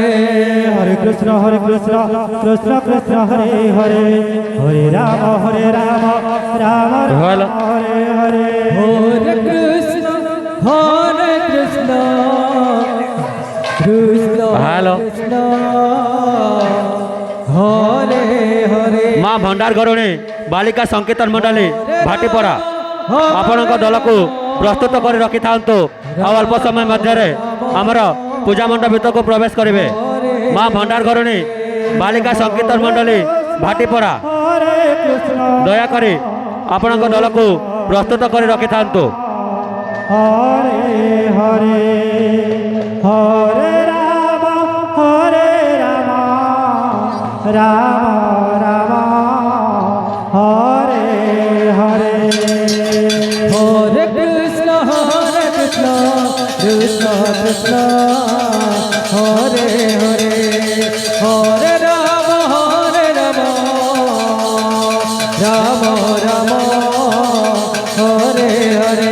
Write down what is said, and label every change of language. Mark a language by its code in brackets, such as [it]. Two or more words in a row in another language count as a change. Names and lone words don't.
[sa] হরে কৃষ্ণ কৃষ্ণ কৃষ্ণ হরে হরে হরে রাম রাম রাম [bn] ভালো। [sa] হরে হরে হরে কৃষ্ণ কৃষ্ণ [bn] ভালো। [sa] কৃষ্ণ হরে হরে [or] মା ଭଣ୍ଡାର ଘରଣୀ ବାଳିକା ସଂକୀର୍ତ୍ତନ ମଣ୍ଡଳୀ ଭାଟିପଡ଼ା ଆପଣଙ୍କ ଦଳକୁ ପ୍ରସ୍ତୁତ କରି ରଖିଥାନ୍ତୁ ଆଉ ଅଳ୍ପ ସମୟ ମଧ୍ୟରେ ଆମର ପୂଜା ମଣ୍ଡପ ଭିତରକୁ ପ୍ରବେଶ କରିବେ ମା ଭଣ୍ଡାର ଘରଣୀ ବାଳିକା ସଂକୀର୍ତ୍ତନ ମଣ୍ଡଳୀ ଭାଟିପଡ଼ା [sa] ହରେ କୃଷ୍ଣ [or] ଦୟାକରି ଆପଣଙ୍କ ଦଳକୁ ପ୍ରସ୍ତୁତ କରି ରଖିଥାନ୍ତୁ [sa] ହରେ ହରେ ହରେ ରାମ ରାମ ରାମ ହରେ ହରେ হরে কৃষ্ণ কৃষ্ণ কৃষ্ণ হরে হরে হরে রাম রাম রাম হরে হরে